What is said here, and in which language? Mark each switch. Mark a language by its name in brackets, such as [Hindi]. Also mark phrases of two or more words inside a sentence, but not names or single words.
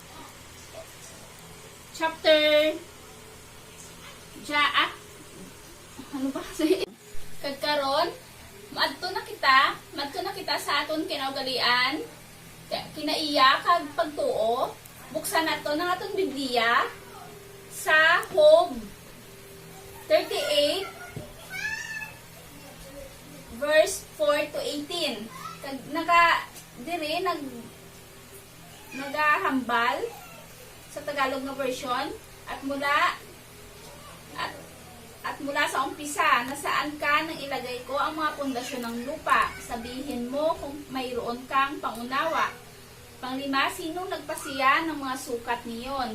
[Hiligaynon] chapter ano ba kasi kagkaron madto na kita sa aton kinaugalian kinaiya kag pagtuo buksan nato ng aton Biblia sa Job [Filipino] 38 verse 4 to 18 [Hiligaynon] kag nagahambal sa Tagalog na version [Filipino] at mula sa umpisa na saan ka nang ilagay ko ang mga pundasyon ng lupa. Sabihin mo kung mayroon kang pangunawa. Panglima, sinong nagpasiya ng mga sukat niyon?